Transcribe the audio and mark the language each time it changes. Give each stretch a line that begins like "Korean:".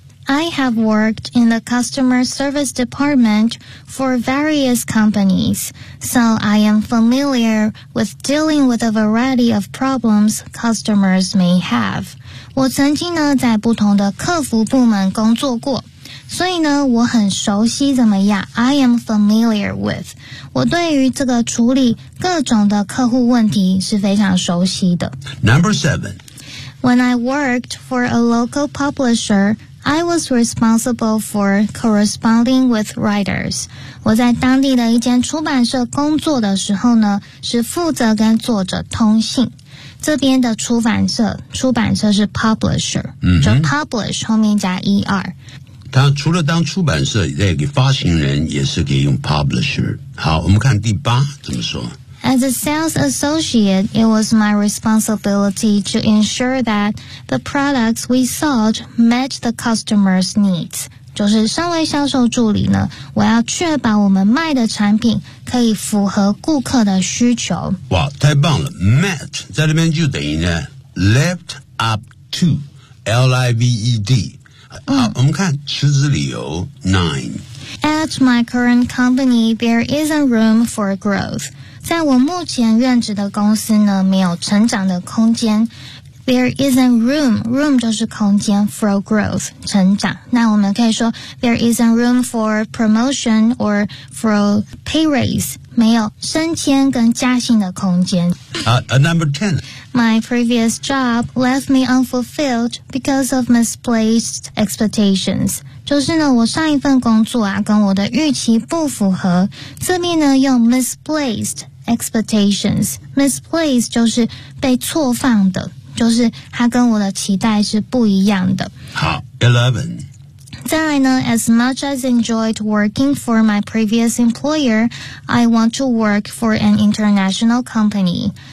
English: I have worked in the customer service department for various companies, so I am familiar with dealing with a variety of problems customers may have.
Chinese: 我曾经呢在不同的客服部门工作过。所以呢我很熟悉怎么样
English: I am familiar with
Chinese: 我对于这个处理各种的客户问题是非常熟悉的
English: Number seven When I worked for a local publisher I was responsible for corresponding with writers
Chinese: 我在当地的一间出版社工作的时候呢是负责跟作者通信这边的出版社是 publisher、 mm-hmm. 就 publish 后面加 er 他除了当出版社，也给发行人，也是可以用 publisher。好，我们看第八怎么说。
English: As a sales associate, it was my responsibility to ensure that the products we sold met the customer's needs.
Chinese: 就是身为销售助理呢，我要确保我们卖的产品可以符合顾客的需求。哇，太棒了 ！Met 在这边就等于呢 ，
English: lived up to。
Chinese: LIVED、我们看辞职理由 9.
English: At my current company, there isn't room for growth.
Chinese: 在我目前任职的公司呢，没有成长的空间。
English: There isn't room. Room
Chinese: 就是空间
English: for growth, 成长。
Chinese: 那我们可以说
English: There isn't room for promotion or for pay raise.
Chinese: 没有升迁跟加薪的空间。
English: Number 10. My previous job left me unfulfilled because of misplaced expectations.
Chinese: 就是呢我上一份工作啊跟我的预期不符合。这边呢用
English: misplaced expectations.
Chinese: Misplaced 就是被错放的。就是他跟我的期待是不一样的。好 ,11. 再来呢
English: ,as much as enjoyed working for my previous employer, I want to work for an international company.